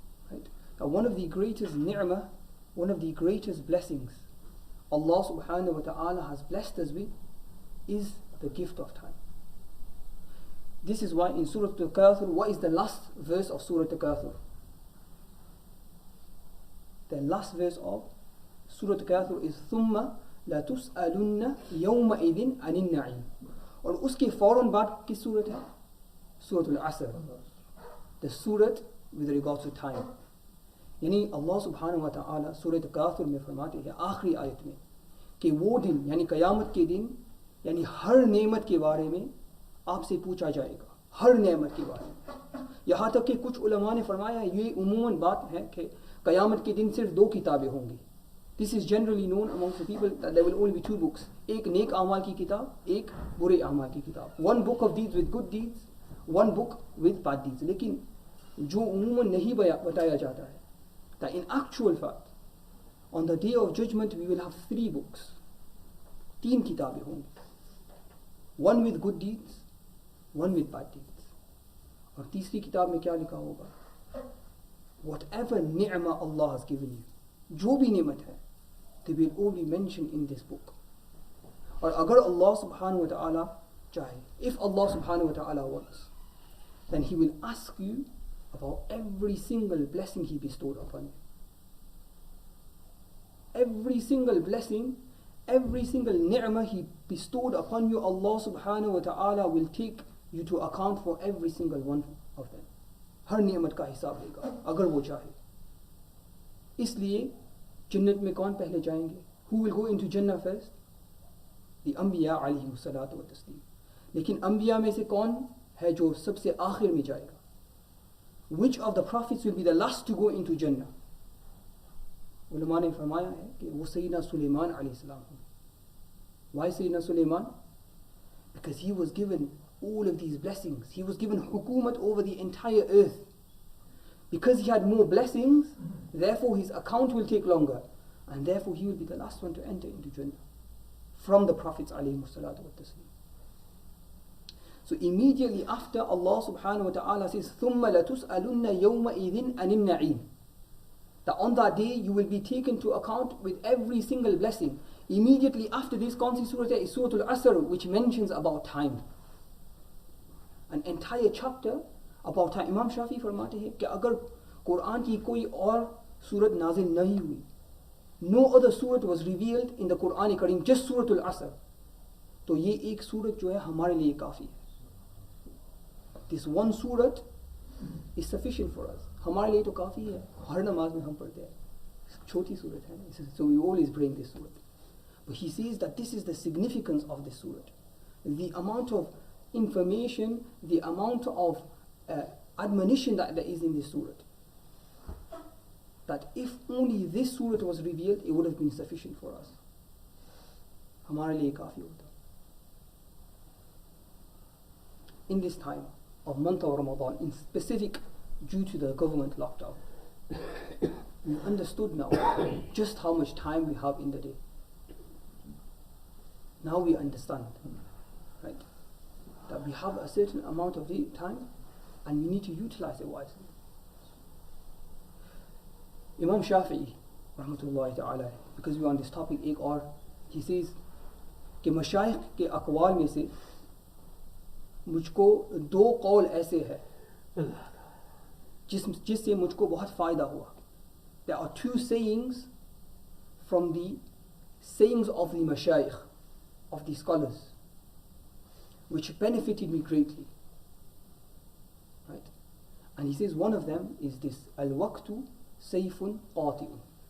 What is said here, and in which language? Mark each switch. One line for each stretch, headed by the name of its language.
English: Right? Now one of the greatest ni'mah, one of the greatest blessings Allah subhanahu wa ta'ala has blessed us with is the gift of time. This is why in Surah Al-Kathir, what is the last verse of Surah Al-Kathir? The last verse of Surah Al-Kathir is
Arabic: ثُمَّ لَتُسْأَلُنَّ يَوْمَئِذٍ عَنِ النَّعِيمِ.
Hindi: और उसके फौरन बाद किस सूरत है?
English: Surah Al-Asr. The surah with regards to time.
Hindi: यानी अल्लाह सुब्हानहु व तआला सूरह काफिर में फरमाते हैं आखिरी आयत में कि वो दिन यानी क़यामत के दिन यानी हर नेमत के बारे में आपसे पूछा जाएगा, हर नेमत के बारे में. यहाँ तक कि कुछ उलमा ने फरमाया ये उमूमन बात है कि क़यामत के दिन सिर्फ 2 किताबें होंगी.
English: This is generally known amongst the people that there will only be 2 books.
Hindi: एक नेक आमाल की किताब, एक बुरे आमाल की किताब.
English: One book of deeds with good deeds, one book with bad deeds. लेकिन जो उमूमन नहीं बताया जाता है that in actual fact on the day of judgment we will have 3 books.
Hindi: 3 किताबें होंगी.
English: One with good deeds, one with bad deeds.
Hindi: और तीसरी किताब में क्या लिखा होगा?
English: Whatever ni'mah Allah has given you,
Hindi: जो भी नेमत है,
English: they will all be mentioned in this book.
Hindi: और अगर Allah subhanahu wa ta'ala चाहे,
English: if Allah subhanahu wa ta'ala wants, then He will ask you about every single blessing He bestowed upon you. Every single blessing, every single ni'mah He bestowed upon you, Allah subhanahu wa ta'ala will take you to account for every single one of them.
Hindi: हर नियमत का हिसाब लेगा अगर वो चाहे. इसलिए जन्नत में कौन पहले जाएंगे?
English: Who will go into Jannah first? The Anbiya alayhimu salatu wa taslim.
Hindi: लेकिन अंबिया में से कौन है जो सबसे आखिर में जाएगा?
English: Which of the prophets will be the last to go into Jannah?
Hindi: उलमा ने फरमाया है कि वो सैयदना सुलेमान अलैहिस्सलाम हैं.
English: Why
Hindi: Syedna Suleman?
English: Because he was given all of these blessings. He was given hukumat over the entire earth. Because he had more blessings, therefore his account will take longer, and therefore he will be the last one to enter into Jannah from the prophets alayhimu salatu wa taslim. So immediately after, Allah subhanahu wa ta'ala says
Arabic: ثُمَّ لَتُسْأَلُنَّ يَوْمَئِذٍ عَنِ النَّعِيمِ,
English: that on that day you will be taken to account with every single blessing. Immediately after this, Qansi Surah is Surah Al-Asr, which mentions about time. An entire chapter about time.
Hindi: Imam Shafi फरमाते हैं कि अगर कुरान की कोई और सूरत नाजिल नहीं हुई,
English: no other surah was revealed in the Quran Kareem, just Surah Al-Asr,
Hindi: तो ये एक सूरत जो है हमारे लिए काफ़ी है.
English: This one surah is sufficient for us.
Hindi: हमारे लिए तो काफ़ी है. हर नमाज में हम पढ़ते हैं. छोटी सूरत है,
English: so we always bring this surah. But he says that this is the significance of this surah. The amount of information, the amount of admonition that there is in this surah. That if only this surah was revealed, it would have been sufficient for us. हमारे लिए काफ़ी होता. In this time of month of Ramadan, in specific due to the government lockdown, we understood now just how much time we have in the day. Now we understand, right, that we have a certain amount of time and we need to utilize it wisely.
Hindi: Imam Shafi'i, rahmatullahi ta'ala,
English: because we are on this topic,
Hindi: ek aur,
English: he says
Hindi: कि मशाइख के अक़वाल में से मुझको दो कौल ऐसे है जिससे मुझको बहुत फ़ायदा हुआ.
English: There are two sayings from the sayings of the mashayikh, of the scholars, which benefited me greatly. Right? And he says one of them is this:
Arabic: al-waqtu sayfun qati'un.